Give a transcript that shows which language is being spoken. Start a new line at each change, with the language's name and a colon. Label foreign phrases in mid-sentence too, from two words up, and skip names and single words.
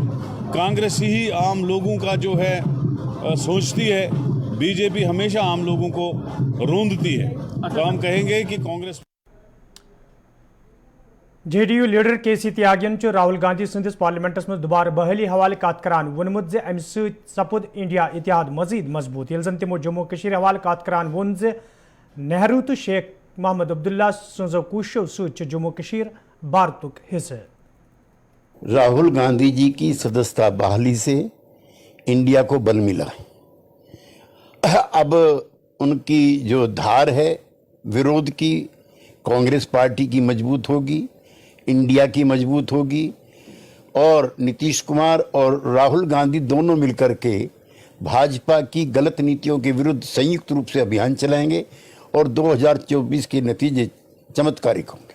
Hindi: कांग्रेस ही आम लोगों का जो है सोचती है, बीजेपी हमेशा आम लोगों को रूंधती है। तो हम कहेंगे कि कांग्रेस
Kashmiri: JDU लीडर KC त्यागियन राहुल गांधी संदिस पार्लियामेंटस में दोबारा बहाली हवाले कत करान वोनमुत जे अमि सपुद इंडिया इतिहाद मजीद मजबूत यिल जन तिमो जम्मू कश्मीर हवाले कत करान वोन जे नेहरू तो शेख मोहम्मद अब्दुल्ला सजो कोशो सत जम्मू कश्मीर भारतुक हिस्से।
Hindi: राहुल गांधी जी की सदस्यता बहाली से इंडिया को बल मिला है। अब उनकी जो धार है विरोध की, कांग्रेस पार्टी की मजबूत होगी, इंडिया की मजबूत होगी, और नीतीश कुमार और राहुल गांधी दोनों मिलकर के भाजपा की गलत नीतियों के विरुद्ध संयुक्त रूप से अभियान चलाएंगे और 2024 के नतीजे चमत्कारिक होंगे।